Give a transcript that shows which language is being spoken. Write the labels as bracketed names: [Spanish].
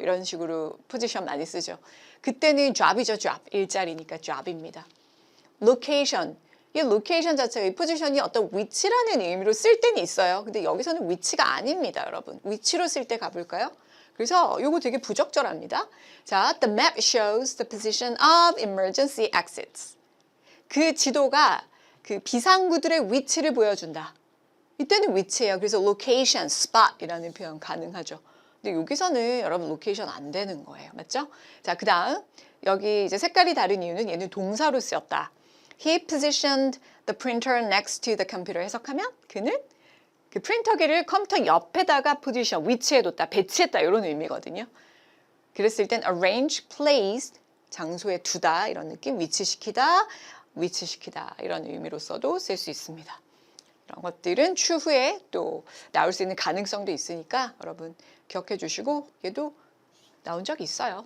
[Korean] 이런 식으로 position 많이 쓰죠. 그때는 job이죠, job. 일자리니까 job입니다. [English] location. [Korean] 이 location 자체가 이 포지션이 어떤 위치라는 의미로 쓸 때는 있어요. 근데 여기서는 위치가 아닙니다, 여러분. 위치로 쓸 때 가볼까요? 그래서 이거 되게 부적절합니다. [English] 자, the map shows the position of emergency exits. [Korean] 그 지도가 그 비상구들의 위치를 보여준다. 이때는 위치예요. 그래서 location, spot이라는 표현 가능하죠. 근데 여기서는 여러분 location 안 되는 거예요. 맞죠? 자, 그 다음 여기 이제 색깔이 다른 이유는 얘는 동사로 쓰였다. [English] He positioned the printer next to the computer. [Korean] 해석하면 그는 그 프린터기를 컴퓨터 옆에다가 포지션, 위치해뒀다, 배치했다 이런 의미거든요. 그랬을 땐 arrange, placed, 장소에 두다 이런 느낌, 위치시키다 이런 의미로서도 쓸 수 있습니다. 이런 것들은 추후에 또 나올 수 있는 가능성도 있으니까 여러분 기억해 주시고, 얘도 나온 적 있어요.